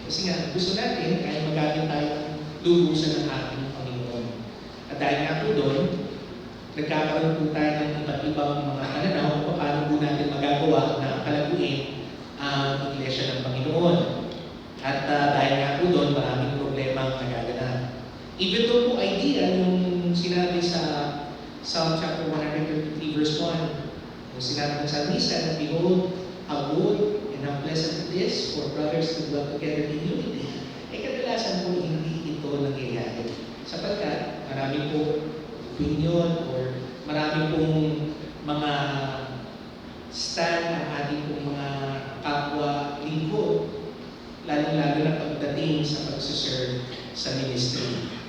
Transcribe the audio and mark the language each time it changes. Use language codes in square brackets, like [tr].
[tl] Kasi nga, gusto natin ay magamit tayo ng lubusan ng ating Panginoon. At dahil nga po doon, nagkakaroon po tayo ng iba't ibang mga pananaw kung paano po natin magagawa na palaguin ang Iglesia ng Panginoon. At dahil nga po doon, maraming problema ang nagaganap. [en] Even though po idea yung sinabi sa Psalm chapter 133 verse 1, [tl] yung sinabi ng Psalmista na, [en] behold, how good and how pleasant it is for brothers to dwell together in unity. [tl] Kadalasan po hindi ito nangyayari. Sapagkat marami po opinion or marami pong mga stand ang ating pong mga kapwa lingkod, lalong-lalo na pagdating sa pagsuserve sa ministry.